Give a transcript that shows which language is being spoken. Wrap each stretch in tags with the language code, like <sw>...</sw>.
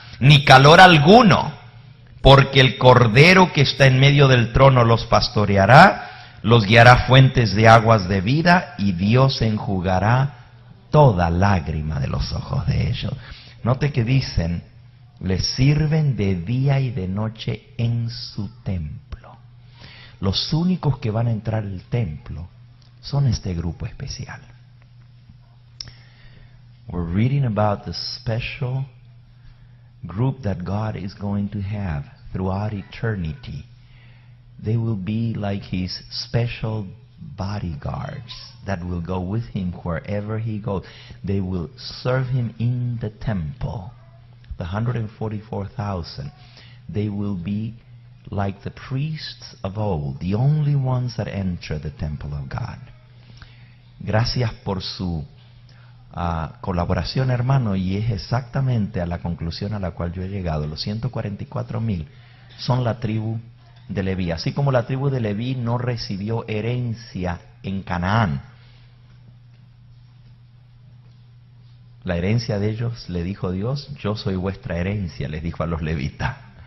<es>Ni calor alguno, porque el Cordero que está en medio del trono los pastoreará, los guiará a fuentes de aguas de vida, y Dios enjugará toda lágrima de los ojos de ellos. Note que dicen, les sirven de día y de noche en su templo. Los únicos que van a entrar al templo son este grupo especial.</es> <en>We're reading about the special group that God is going to have throughout eternity. They will be like His special bodyguards that will go with Him wherever He goes. They will serve Him in the temple. The 144,000. They will be like the priests of old, the only ones that enter the temple of God.</en> <es>Gracias por su colaboración, hermano, y es exactamente a la conclusión a la cual yo he llegado. Los 144,000 son la tribu de Leví. Así como la tribu de Leví no recibió herencia en Canaán, la herencia de ellos, le dijo Dios, yo soy vuestra herencia, les dijo a los levitas.</es>